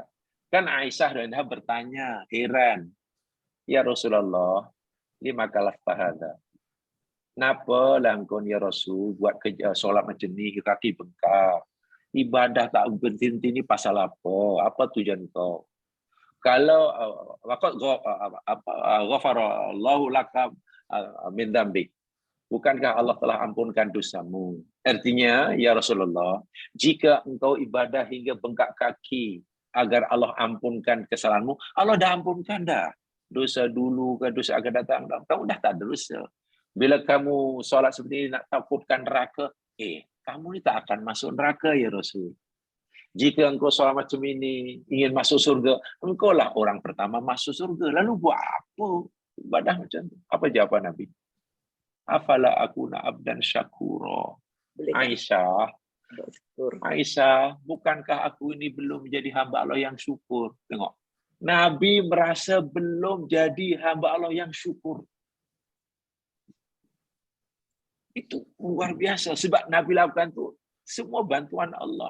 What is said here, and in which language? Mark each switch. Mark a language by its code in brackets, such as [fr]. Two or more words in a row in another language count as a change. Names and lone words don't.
[ms] Kan Aisyah [ar] رضي الله عنها [ms] bertanya, heran. [ar] يا رسول الله، لما كلفت هذا. [ms] Kenapa lah engkau ya Rasul buat kerja solat macam ni kaki bengkak? Ibadah tak berhenti ni pasal apa? Apa tujuan kau? [ar] Kalau غفر الله لك من ذنبك. [ms] Bukankah Allah telah ampunkan dosamu? Artinya, [ar] يا رسول الله, [ms] jika engkau ibadah hingga bengkak kaki agar Allah ampunkan kesalahanmu, Allah dah ampunkan dah. Dosa dulu ke dosa akan datang, kamu dah tak ada dosa. Bila kamu solat seperti ini nak takutkan neraka, kamu ni tak akan masuk neraka [ar] يا رسول. [ms] Jika engkau solat macam ini ingin masuk surga, engkau lah orang pertama masuk surga. Lalu buat apa ibadah macam tu? Apa jawaban Nabi? [ar] أفلا أكون عبدا شكورا. [ms] Aisyah, bukankah aku ini belum menjadi hamba Allah yang syukur? Tengok. Nabi merasa belum jadi hamba Allah yang syukur. Itu luar biasa sebab Nabi lakukan tu semua bantuan Allah.